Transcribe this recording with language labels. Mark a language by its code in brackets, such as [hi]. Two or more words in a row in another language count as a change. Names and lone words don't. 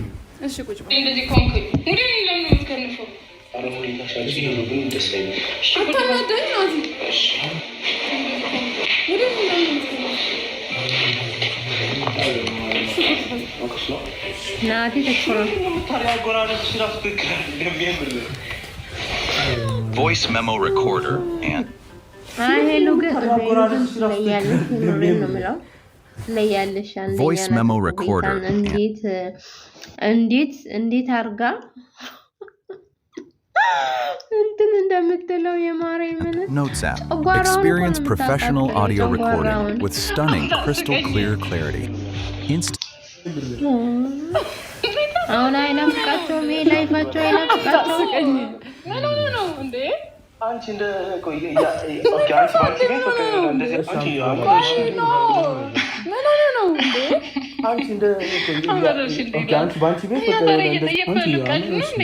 [am] እሺ ቁጭ በል እንደዚህ ኮንክ እንዴ ለምን የምትከንፈው ናቲ ተሽሮ [en] voice memo recorder and voice memo recorder [am] እንዴት አርጋ እንትን እንደምትለው የማርያምን [en] Notes app. Experience professional audio recording with stunning crystal clear clarity. [am] አሁን አይናፍቃቸውም ላይፋቸው አይናፍቃቸውም ነው እንዴ አንቺ እንደ ቆይ ኦኬ አንቺ ባንቺ ቤት በቃ እንደዚህ አንቺ ነው እንዴ አንቺ እንደ ቆይ አንቺ ባንቺ ቤት በቃ እንደዚህ አንቺ